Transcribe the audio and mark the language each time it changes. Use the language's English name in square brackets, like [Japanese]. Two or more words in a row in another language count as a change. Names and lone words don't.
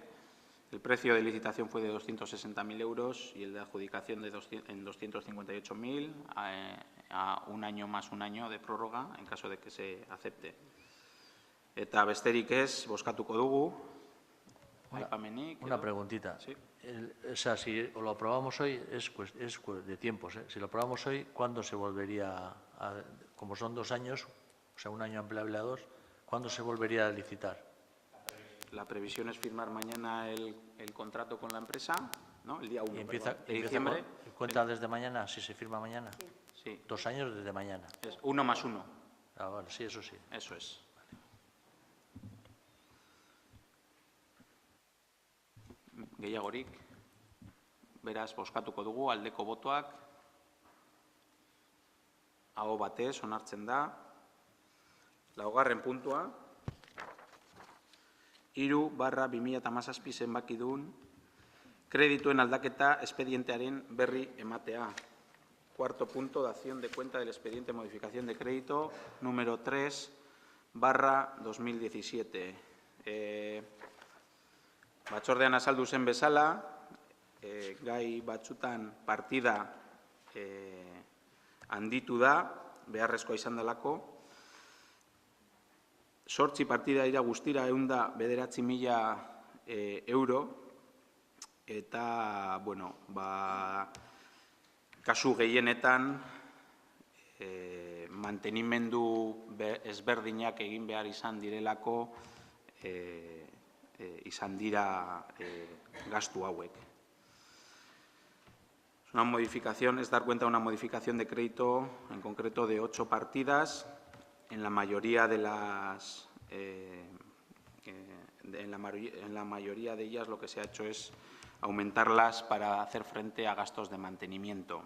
[Spanish] El precio de licitación fue de 260.000 euros y el de adjudicación en 258.000 a un año más un año de prórroga en caso de que se acepte. [Basque] Eta besterik ez, bozkatuko dugu. [Spanish] Una preguntita. Sí. O sea, si lo aprobamos hoy, es de tiempos. Si lo aprobamos hoy, ¿cuándo se volvería como son 2 años, o sea, un año ampliable a 2, ¿cuándo se volvería a licitar? La previsión es firmar mañana el contrato con la empresa, ¿no? El día 1 de diciembre. ¿Cuenta desde mañana, si se firma mañana? Sí. 2 años desde mañana. Es 1 más 1. Ah, vale, sí, eso sí. Eso es. [Basque] Gehiagorik, beraz, bozkatuko dugu, aldeko botoak, aho batez, onartzen da. Laugarren puntua, 3/2017 zenbakidun kredituen aldaketa espedientearen berri ematea. [Spanish] Cuarto punto, dación de cuenta del expediente de modificación de crédito número 3/2017. [Basque] Batzordean azaldu zen bezala, gai batzutan partida handitu da, beharrezkoa izan delako. 8 partida dira guztira 109.000 euro, eta, kasu gehienetan mantenimendu ezberdinak egin behar izan direlako izan dira gastu hauek. [Spanish] Una modificación, es dar cuenta de una modificación de crédito, en concreto de 8 partidas. En la mayoría de ellas lo que se ha hecho es aumentarlas para hacer frente a gastos de mantenimiento.